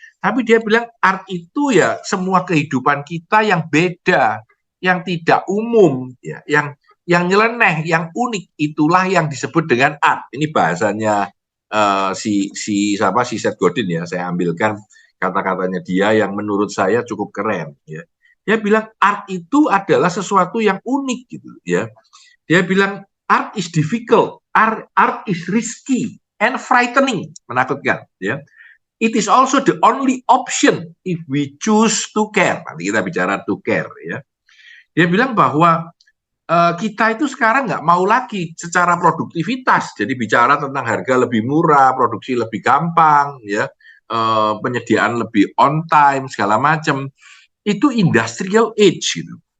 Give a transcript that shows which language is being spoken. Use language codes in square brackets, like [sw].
[id] Tapi dia bilang art itu ya semua kehidupan kita yang beda, yang tidak umum, ya, yang nyeleneh, yang unik, itulah yang disebut dengan art. Ini bahasanya si Seth Godin ya. Saya ambilkan kata-katanya dia yang menurut saya cukup keren. Ya. Dia bilang art itu adalah sesuatu yang unik gitu. Ya. Dia bilang [en] art is difficult, art is risky and frightening, [id] menakutkan. Ya. [en] It is also the only option if we choose to care. [id] Nanti kita bicara [en] to care. [id] Ya. Dia bilang bahwa kita itu sekarang nggak mau lagi secara produktivitas, jadi bicara tentang harga lebih murah, produksi lebih gampang, ya, penyediaan lebih on time, segala macam, itu industrial age, gitu.